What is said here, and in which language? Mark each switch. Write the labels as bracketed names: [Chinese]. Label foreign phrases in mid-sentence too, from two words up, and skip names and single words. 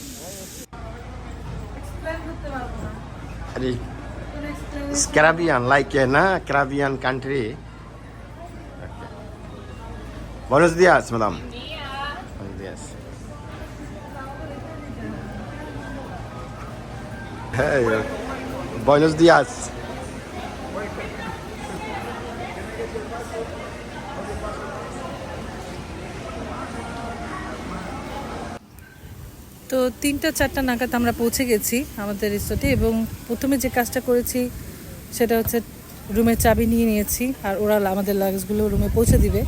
[English] It's Caribbean, like Caribbean country. [Spanish] Okay. Buenos días, madam. Buenos días. Hey, buenos días. [Bangla] তো 3টা-4টা নাগাদ আমরা পৌঁছে গেছি আমাদের রিসোর্টে, এবং প্রথমে যে কাজটা করেছি সেটা হচ্ছে রুমের চাবি নিয়ে নিয়েছি, আর ওরা আমাদের লাগেজগুলো রুমে পৌঁছে দিবে।